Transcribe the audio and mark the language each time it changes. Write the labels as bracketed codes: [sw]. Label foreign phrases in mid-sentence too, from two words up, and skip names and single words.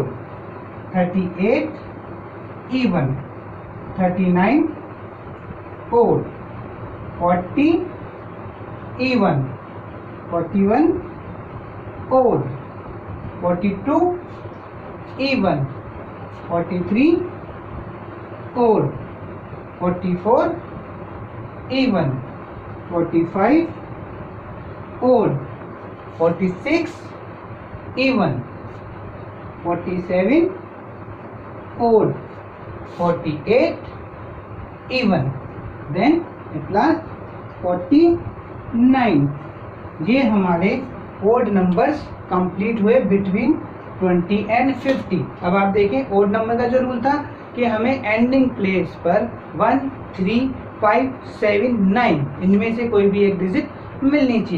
[en] 38 even, 39 odd, 40 even, 41 odd, 42 even, 43 odd, 44 even, 45 odd, 46 even, 47 odd, 48 even, then at last 49. [hi] ये हमारे [en] odd numbers complete [hi] हुए [en] between 20 and 50. [hi] अब आप देखें [en] odd number [hi] का जो रूल था कि हमें [en] ending place [hi] पर 1 3 5 7 9 इनमें से कोई भी एक डिजिट मिलनी चाहिए।